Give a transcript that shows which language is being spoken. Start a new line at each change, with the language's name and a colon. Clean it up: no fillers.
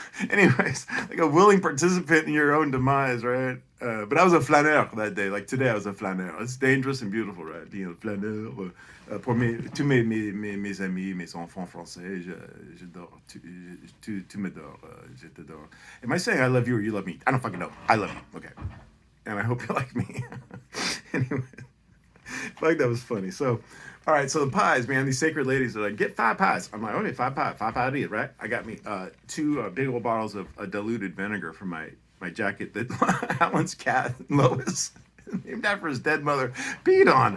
English: Anyways, like a willing participant in your own demise, right? But I was a flaneur that day. Like today, I was a flaneur. It's dangerous and beautiful, right? Being a flaneur.
French: Pour tous mes amis, mes enfants français, j'adore. Tu m'adores. Je t'adore.
English: Am I saying I love you or you love me? I don't fucking know. I love you. Okay. And I hope you like me. Anyway, fuck, that was funny. So, all right, so the pies, man, these sacred ladies are like, get 5 pies. I'm like, okay, 5 pie it, right? I got me 2 big old bottles of diluted vinegar for my jacket that Alan's cat, Lois, named after his dead mother, peed on.